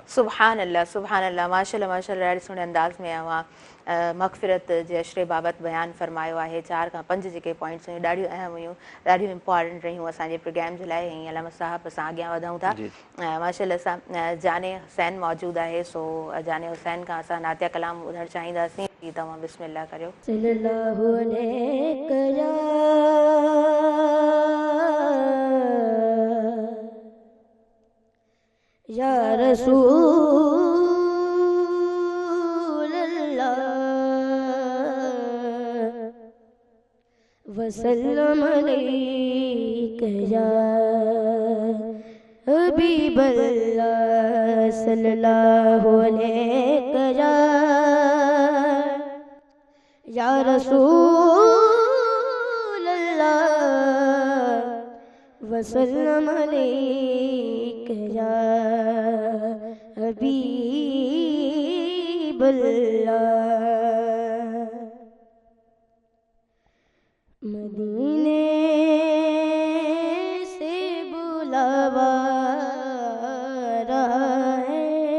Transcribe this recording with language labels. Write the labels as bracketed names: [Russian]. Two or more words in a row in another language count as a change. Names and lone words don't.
[Sindhi] सुभान अल्लाह, सुभान अल्लाह, माशाअल्लाह माशाअल्लाह, ॾाढे सुहिणे अंदाज़ में अवां मग़फ़िरत जे अशरे बाबति बयानु फरमायो आहे। 4 खां 5 जेके पॉइंट्स हुयूं ॾाढियूं अहम हुयूं, ॾाढियूं इम्पॉर्टेंट रहियूं असांजे प्रोग्राम जे लाइ। ऐं अलामा साहब असां अॻियां वधूं था। माशाअल्लाह सां जाने हुसैन मौजूदु आहे, सो जाने हुसैन खां असां नातिया कलाम ॿुधणु चाहींदासीं। तव्हां बिस्मिल्लाह करियो। [Arabic] صلى الله عليه يا رسول الله وسلم عليك يا حبيب الله صلى الله عليك يا رسول الله وسلم عليك يا حبيب الله. [Urdu] مدینے سے بلاوا رہا ہے,